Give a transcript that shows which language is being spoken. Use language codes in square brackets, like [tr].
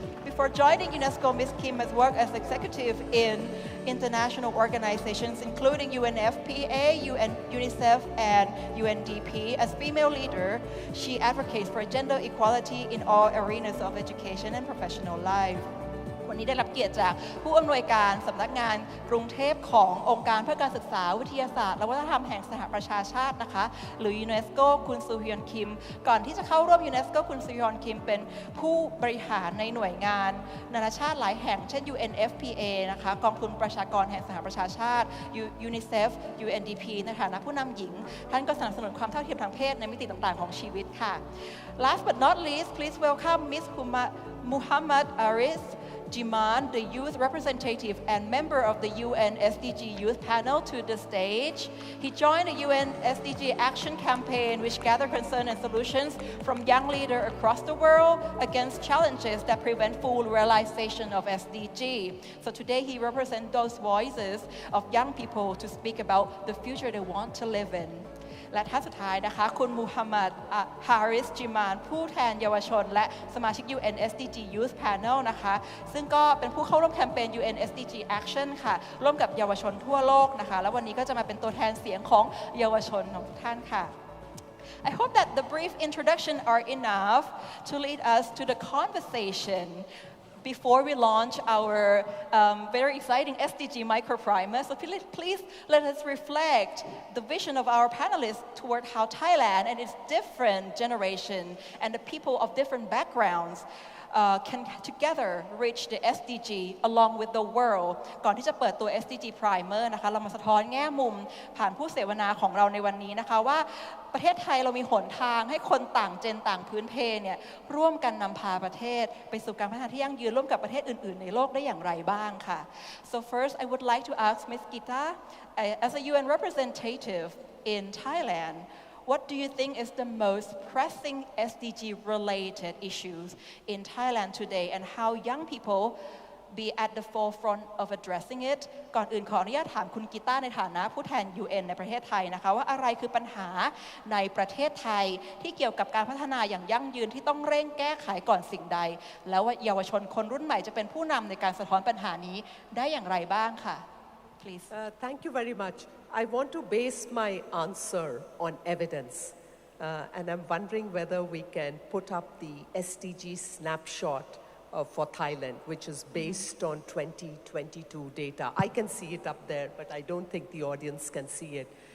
[en] Before joining UNESCO, Ms. Kim has worked as executive in international organizations including UNFPA, UNICEF, and UNDP. As female leader, she advocates for gender equality in all arenas of education and professional life. [th] วันนี้ได้รับเกียรติจากผู้อำนวยการสำนักงานกรุงเทพขององค์การเพื่อการศึกษาวิทยาศาสตร์และวัฒนธรรมแห่งสหประชาชาตินะคะหรือ UNESCO คุณซูฮยอนคิมก่อนที่จะเข้าร่วม UNESCO คุณซูฮยอนคิมเป็นผู้บริหารในหน่วยงานนานาชาติหลายแห่งเช่น UNFPA นะคะกองทุนประชากรแห่งสหประชาชาติ UNICEF UNDP ในฐานะผู้นำหญิงท่านก็สนับสนุนความเท่าเทียมทางเพศในมิติต่างๆของชีวิตค่ะ [en] Last but not least please welcome Ms. Muhammad Aris Jiman, the youth representative and member of the UN SDG Youth Panel, to the stage. He joined the UN SDG Action Campaign, which gathered concern and solutions from young leaders across the world against challenges that prevent full realization of SDG. So today he represents those voices of young people to speak about the future they want to live in. [th] และท่านสุดท้ายนะคะคุณมูฮัมหมัดฮาริสจิมานผู้แทนเยาวชนและสมาชิก UN SDG Youth Panel นะคะซึ่งก็เป็นผู้เข้าร่วมแคมเปญ UN SDG Action ค่ะร่วมกับเยาวชนทั่วโลกนะคะแล้ววันนี้ก็จะมาเป็นตัวแทนเสียงของเยาวชนของทุกท่านค่ะ [en] I hope that the brief introduction are enough to lead us to the conversation before we launch our very exciting SDG Micro-Primer. So please let us reflect the vision of our panelists toward how Thailand and its different generation and the people of different backgrounds can together reach the SDG along with the world [th] ก่อนที่จะเปิดตัว SDG Primer นะคะเรามาสะท้อนแง่มุมผ่านผู้เสวนาของเราในวันนี้นะคะว่า ประเทศไทยเรามีหนทางให้คนต่างเจนต่างพื้นเพเนี่ยร่วมกันนำพาประเทศไปสู่การพัฒนาที่ยั่งยืนร่วมกับประเทศอื่นๆในโลกได้อย่างไรบ้างค่ะ [en] So first I would like to ask Ms. Gita as a UN representative in Thailand What do you think is the most pressing SDG-related issues in Thailand today, and how young people be at the forefront of addressing it? [th] ก่อนอื่นขออนุญาตถามคุณกีตาร์ในฐานะผู้แทน UN ในประเทศไทยนะคะว่าอะไรคือปัญหาในประเทศไทยที่เกี่ยวกับการพัฒนาอย่างยั่งยืนที่ต้องเร่งแก้ไขก่อนสิ่งใดแล้วว่าเยาวชนคนรุ่นใหม่จะเป็นผู้นำในการสะท้อนปัญหานี้ได้อย่างไรบ้างค่ะ Please. [en] Thank you very much. I want to base my answer on evidence. And I'm wondering whether we can put up the SDG snapshot for Thailand, which is based on 2022 data. I can see it up there, but I don't think the audience can see it.